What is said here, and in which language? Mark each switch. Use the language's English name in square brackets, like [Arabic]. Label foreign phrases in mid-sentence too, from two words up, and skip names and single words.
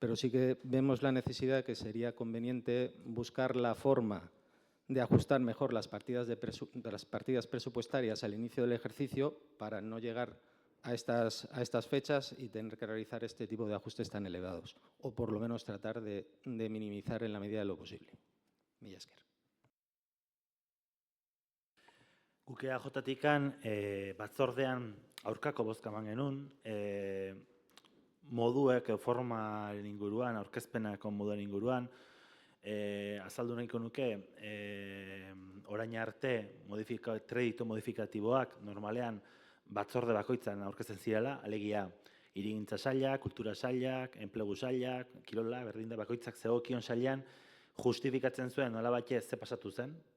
[Spanish] pero sí que vemos la necesidad que sería conveniente buscar la forma de ajustar mejor las partidas presupuestarias al inicio del ejercicio para no llegar a estas fechas y tener que realizar este tipo de ajustes tan elevados, o por lo menos tratar de minimizar en la medida de lo posible. [Basque] Mila esker. Guk EAJ-tikan batzordean aurkako bozka eman genuen, moduek formaren inguruan, aurkezpenako moduen inguruan, azaldu nahiko nuke, orain arte kreditu modifikatiboak normalean batzorde bakoitzan aurkezten zirela, alegia hirigintza sailak, kultura sailak, enplegu sailak, kirola, berdinda bakoitzak zegokion sailean justifikatzen zuen nolabait ze pasatu zen,